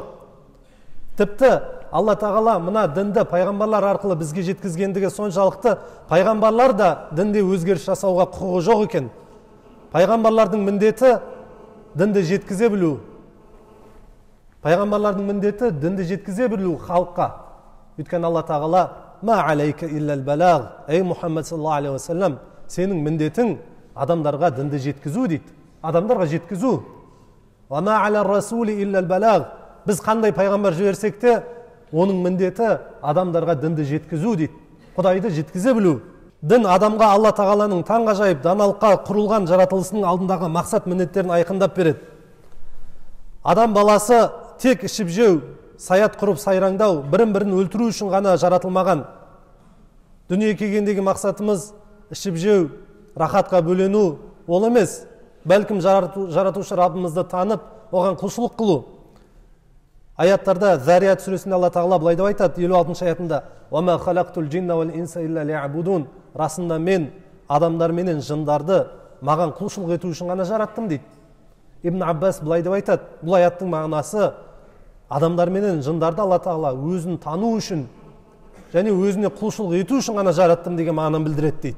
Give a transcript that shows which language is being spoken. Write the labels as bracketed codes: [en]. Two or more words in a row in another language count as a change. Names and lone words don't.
[kk] Тіпті Алла тағала мына дінді пайғамбарлар арқылы бізге жеткізгендігі соншалықты пайғамбарлар да дінде өзгеріс жасауға құқығы жоқ екен. Пайғамбарлардың міндеті дінді жеткізе білу. Пайғамбарлардың міндеті дінді жеткізе білу халыққа. Өйткені Алла тағала: [ar] ما عليك إلا البلاغ، يا محمد صلى الله عليه وسلم, [kk] сенің міндетің адамдарға дінді жеткізу дейді. Адамдарға жеткізу. [ar] وما على الرسول إلا البلاغ, [kk] біз қандай пайғамбар жіберсек те оның міндеті адамдарға дінді жеткізу дейді. Құдайды жеткізе білу. Дін адамға Алла тағаланың таңғажайып даналыққа құрылған жаратылысының алдындағы мақсат міндеттерін айқындап береді. Адам баласы тек ішіп жеу, саят құрып сайраңдау, бірін-бірін өлтіру үшін ғана жаратылмаған. Дүниеге келгендегі мақсатымыз ішіп жеу, рахатқа бөлену ол емес. Бәлкім жаратушы Раббымызды танып, оған құлшылық қылу. Аяттарда Зарият сүресінде Алла тағала былай деп айтады, 56 аятында: [ar] "وما خلقت الجن والإنس إلا ليعبدون", [kk] расында мен адамдар менен жындарды маған құлшылық ету үшін ғана жараттым дейді. Ибн Аббас былай деп айтады, бұл аяттың мағынасы адамдар менен жындарды Алла тағала өзін тану үшін және өзіне құлшылық ету үшін ғана жараттым деген мағынаны білдіреді дейді.